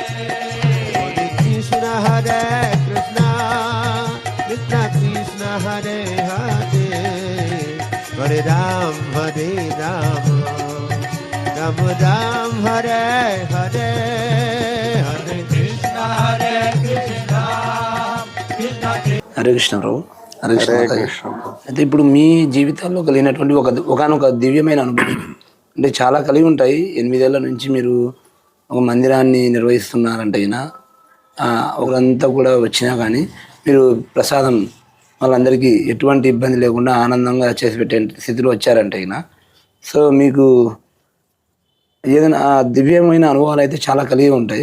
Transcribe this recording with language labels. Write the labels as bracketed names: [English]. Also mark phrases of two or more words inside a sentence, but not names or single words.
[Sanskrit] Hare Krishna, Krishna Krishna Hare Hare, Hare Ram Hare Rama, Rama Ram Hare Hare, Hare Krishna Hare Krishna, Krishna Krishna. [Telugu] హరే కృష్ణ ప్రభు. హరే కృష్ణ. అయితే ఇప్పుడు మీ జీవితాల్లో కలిగినటువంటి ఒకనొక దివ్యమైన అనుభవం అంటే చాలా కలిగి ఉంటాయి. 8 ఏళ్ల నుంచి మీరు ఒక మందిరాన్ని నిర్వహిస్తున్నారంటే అయినా ఒకరంతా కూడా వచ్చినా కానీ మీరు ప్రసాదం వాళ్ళందరికీ ఎటువంటి ఇబ్బంది లేకుండా ఆనందంగా చేసి పెట్టే స్థితిలో వచ్చారంటే అయినా సో మీకు ఏదైనా ఆ దివ్యమైన అనుభవాలు అయితే చాలా కలిగి ఉంటాయి.